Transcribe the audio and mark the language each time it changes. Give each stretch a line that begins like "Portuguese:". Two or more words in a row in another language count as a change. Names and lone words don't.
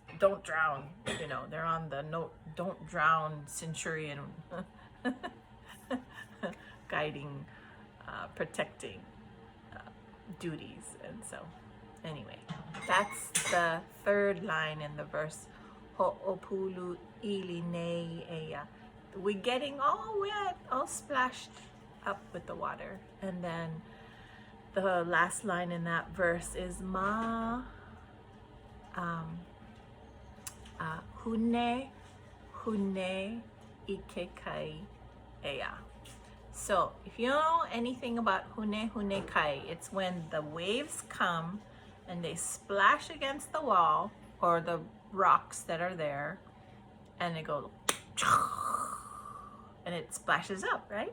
English: Don't drown, you know, they're on the no, don't drown centurion guiding, protecting duties. And so anyway, that's the third line in the verse.
Hawaiian: Ho'opulu ili nei ea.
English: We're getting all wet, all splashed up with the water. And then the last line in that verse is
Hawaiian: ma hune ike kai ea.
English: So if you know anything about
Hawaiian: hune kai,
English: it's when the waves come and they splash against the wall or the rocks that are there, and it goes and it splashes up, right?